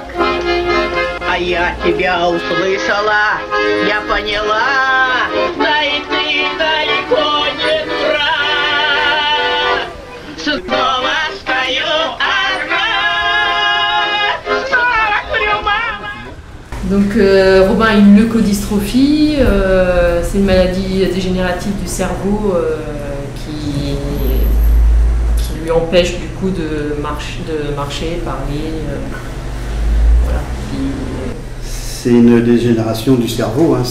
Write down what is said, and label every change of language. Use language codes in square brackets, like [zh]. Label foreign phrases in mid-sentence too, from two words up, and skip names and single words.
[ru] А я тебя услышала, я поняла, да и ты далеко не дурак. Снова стою одна, снова курю, мама. [fr] Donc Robin a une leucodystrophie, c'est une maladie dégénérative du cerveau qui lui empêche du coup de marcher, parler. Voilà. C'est une dégénération du cerveau, hein.